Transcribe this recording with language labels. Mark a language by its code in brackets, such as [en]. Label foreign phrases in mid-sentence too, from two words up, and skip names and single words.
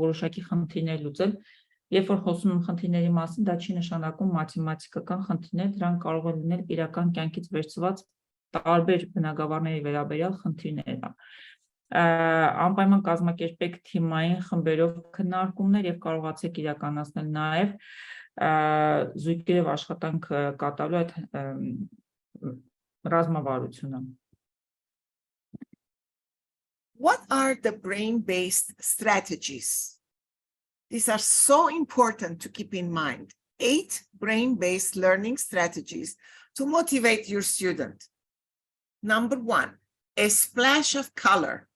[hy] որոշակի խնդիրներ լուծել, երբ որ խոսում եմ խնդիրների մասին, դա չի նշանակում մաթեմատիկական խնդիրներ, դրանք կարող են լինել իրական կյանքից վերցված տարբեր բնագավառների վերաբերյալ խնդիրներ։ Անպայման կազմակերպեք թիմային խմբերով քննարկումներ եւ կարողացեք իրականացնել նաեւ զույգերով աշխատանք կատարելու այդ ռազմավարությունը։ [en] What are the brain-based strategies? These are so important to keep in mind. 8 brain-based learning strategies to motivate your student. Number 1, a splash of color.